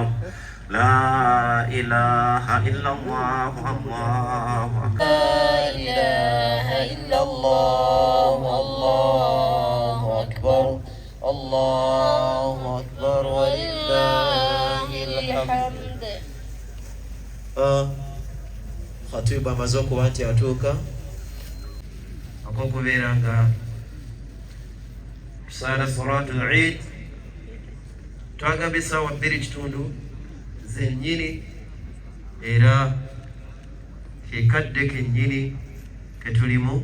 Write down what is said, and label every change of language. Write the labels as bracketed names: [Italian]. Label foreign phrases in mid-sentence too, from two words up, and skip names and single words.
[Arabic] لا إله إلا الله. الله أكبر. لا إله إلا الله. الله أكبر. الله أكبر ولله الحمد. [Ganda] Khatibu amaze okuba nti atuuka akokubeera nga tusaala [Arabic] صلاة العيد [Ganda] twagambye essaawa 2:30 zennyini era kekadde kennyini ketulimu.